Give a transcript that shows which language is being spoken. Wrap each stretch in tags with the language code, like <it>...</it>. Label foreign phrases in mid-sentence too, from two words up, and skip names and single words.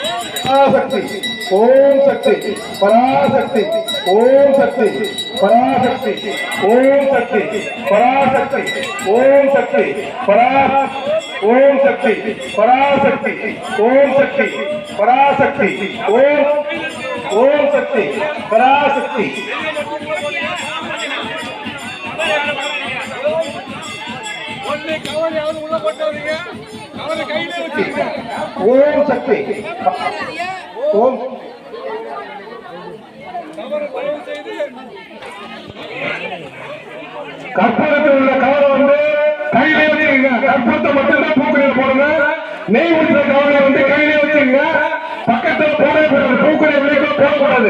<sa>ओम शक्ति पराशक्ति ओम शक्ति पराशक्ति ओम शक्ति पराशक्ति ओम शक्ति ओम शक्ति पराशक्ति ओम शक्ति पराशक्ति ओम शक्ति पराशक्ति ओम शक्ति ओम</sa> <ta>கற்பூரத்தில் உள்ள கவலை வந்து கையிலே வச்சுங்க. கற்பூரத்தை மட்டும்தான் பூக்குறையில் போடுங்க. நெய் ஊற்றுற கவலை வந்து கையிலே வச்சுங்க. பக்கத்துல போடவே கூடாது. பூக்குறை விலைக்குள்ள போடக்கூடாது.</ta>